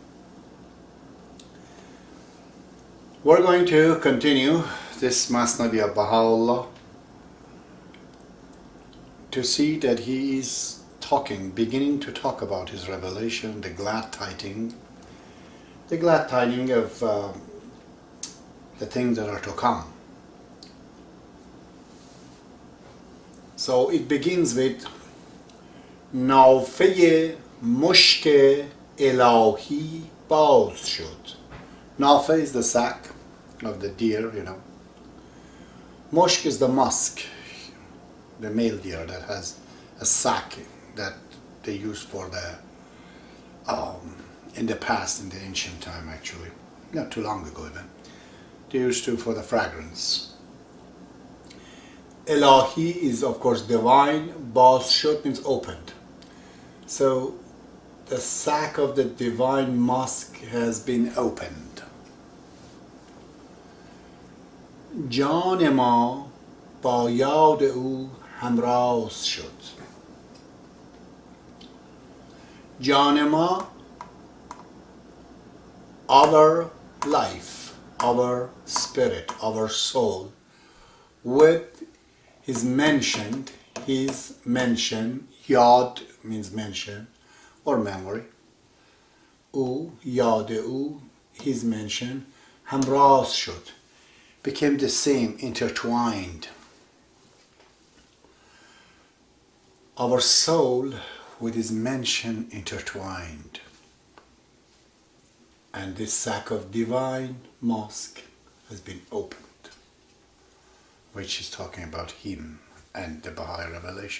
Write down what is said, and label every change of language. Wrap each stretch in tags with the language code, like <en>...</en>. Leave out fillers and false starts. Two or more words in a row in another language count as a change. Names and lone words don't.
<en>We're going to continue this Mathnavi of Baha'u'llah to see that he is beginning to talk about his revelation, the glad tidings of the things that are to come. So it begins with</en> <fa>نافه مشک الهی باز شد.</fa> <en>Nafa is the sack of the deer, Mushk is the musk, the male deer that has a sack that they used for the in the past, in the ancient time, actually, not too long ago even, they used to for the fragrance. Ilahi is of course divine.</en> <fa>باز شد</fa> <en>means opened. So the sack of the divine musk has been opened.</en> <fa>جان ما با یاد او همراز شد. جان ما,</fa> <en>our life, our spirit, our soul, with his mention, yad means mention or memory, او, yad او, his mention,</en> <fa>همراز شد,</fa> <en>became the same, intertwined. Our soul with his mention intertwined. And this sack of divine musk has been opened, which is talking about him and the Baha'i revelation.</en>